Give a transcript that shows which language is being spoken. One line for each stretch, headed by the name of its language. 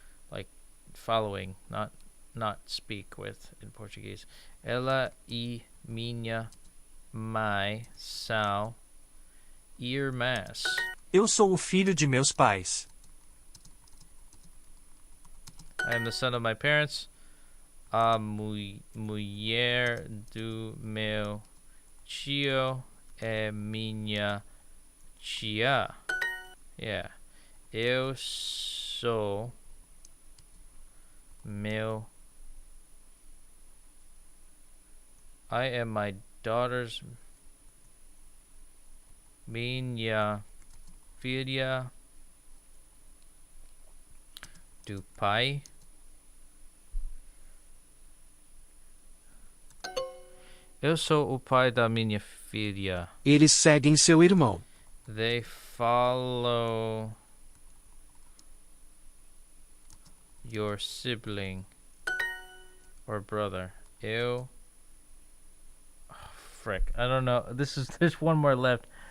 English: Like following, not speak with in Portuguese.
Portuguese: Ela e minha mãe são irmãs. Eu sou o filho de meus pais.
English: I am the son of my parents.
Portuguese: A mulher do meu tio é minha tia. Yeah. Eu sou meu.
English: I am my daughter's.
Portuguese: Minha filha do pai. Eu sou o pai da minha filha. Eles seguem seu irmão.
English: They follow your sibling or brother.
Portuguese: Eu.
English: Oh, frick. I don't know. There's one more left.